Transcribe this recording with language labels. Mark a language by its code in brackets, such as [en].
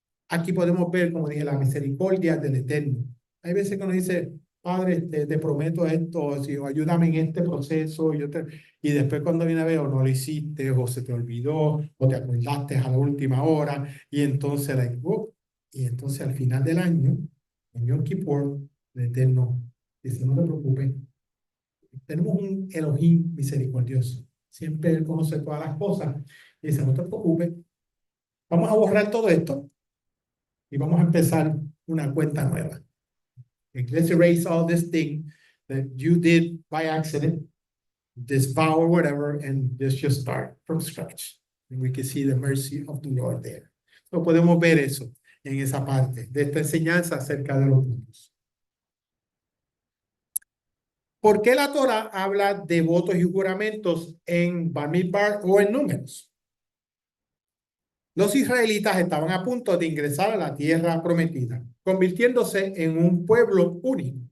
[es] Aquí podemos ver, como dije, la misericordia del Eterno. Hay veces que uno dice, Padre, te prometo esto, si, ayúdame en este proceso, y después cuando viene a ver, o no lo hiciste, o se te olvidó, o te acordaste a la última hora, y entonces, y entonces al final del año, en Yom Kippur, el Eterno dice, no te preocupes, tenemos un Elohim misericordioso. Siempre Él conoce todas las cosas. Y dice, no te preocupes, vamos a borrar todo esto y vamos a empezar una cuenta nueva. [en] Let's erase all this thing that you did by accident, this vow or whatever, and let's just start from scratch. And we can see the mercy of the Lord there. [es] So podemos ver eso en esa parte de esta enseñanza acerca de los puntos. ¿Por qué la Torah habla de votos y juramentos en Bamidbar o en Números? Los israelitas estaban a punto de ingresar a la tierra prometida, convirtiéndose en un pueblo único.